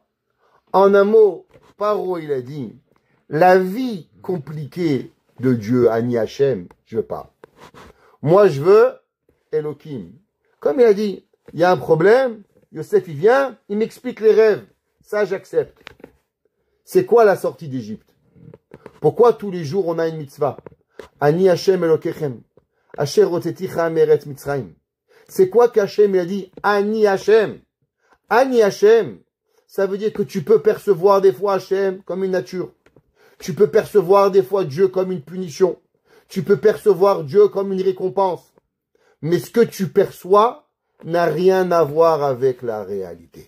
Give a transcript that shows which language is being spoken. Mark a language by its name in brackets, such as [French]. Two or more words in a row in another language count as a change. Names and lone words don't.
[French] En un mot, Paro, il a dit, la vie compliquée de Dieu, [Hebrew] אני השם, [French] je veux pas. Moi, je veux Elohim. Comme il a dit, il y a un problème, Yosef, il vient, il m'explique les rêves. Ça, j'accepte. C'est quoi la sortie d'Égypte? Pourquoi tous les jours on a une mitzvah? [Hebrew] אני השם אלוקיכם. אשר הוצאתיך מארץ מצרים. [French] C'est quoi qu'Hachem il a dit? [Hebrew] אני השם. אני השם. [French] Ça veut dire que tu peux percevoir des fois Hashem comme une nature. Tu peux percevoir des fois Dieu comme une punition. Tu peux percevoir Dieu comme une récompense. Mais ce que tu perçois n'a rien à voir avec la réalité.